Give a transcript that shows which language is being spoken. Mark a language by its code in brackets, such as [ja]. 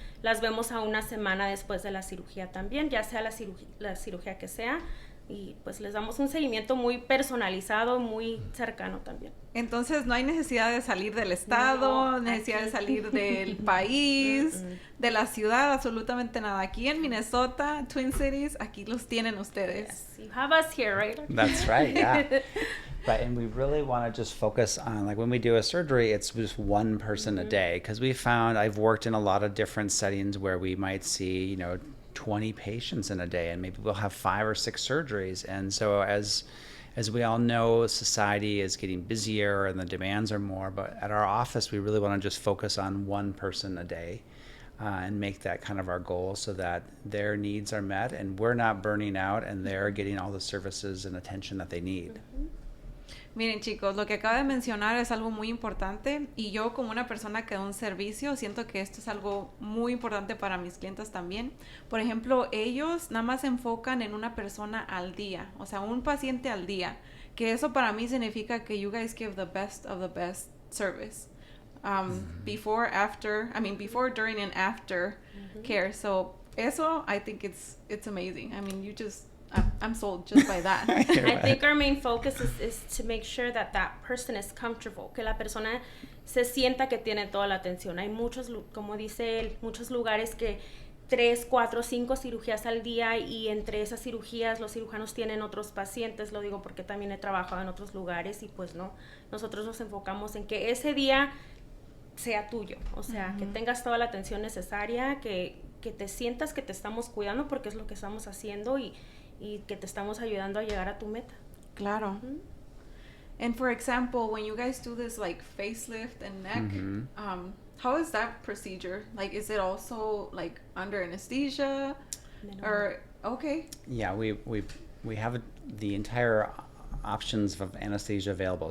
[es] Las vemos a 1 semana después de la cirugía también, ya sea la cirugía que sea. Y pues les damos un seguimiento muy personalizado, muy cercano también. Entonces no hay necesidad de salir del estado, necesidad de salir del país, de la ciudad, absolutamente nada. Aquí en Minnesota, Twin Cities, aquí los tienen ustedes. [en] Yes, you have us here, right? That's right, yeah. Right, and we really want to just focus on, like when we do a surgery, it's just one person a day. Because we found, I've worked in a lot of different settings where we might see, 20 patients in a day, and maybe we'll have 5 or 6 surgeries. And so as we all know, society is getting busier and the demands are more, but at our office we really want to just focus on one person a day and make that kind of our goal so that their needs are met and we're not burning out and they're getting all the services and attention that they need. [es] Miren, chicos, lo que acaba de mencionar es algo muy importante y yo como una persona que da un servicio siento que esto es algo muy importante para mis clientes también. Por ejemplo, ellos nada más se enfocan en una persona al día, o sea, un paciente al día, que eso para mí significa que [en] you guys give the best of the best service. Before, during, and after care. So [es] eso, [en] I think it's amazing. I mean, I'm sold just by that. I think our main focus is to make sure that person is comfortable, [es] que la persona se sienta que tiene toda la atención. Hay muchos, como dice él, muchos lugares que 3, 4, 5 cirugías al día y entre esas cirugías los cirujanos tienen otros pacientes, lo digo porque también he trabajado en otros lugares y pues no, nosotros nos enfocamos en que ese día sea tuyo, o sea, que tengas toda la atención necesaria, que te sientas que te estamos cuidando porque es lo que estamos haciendo y que te estamos ayudando a llegar a tu meta. Claro. [en] And for example, when you guys do this like facelift and neck, how is that procedure? Like, is it also like under anesthesia? No. Or okay. Yeah, we have the entire options of anesthesia available.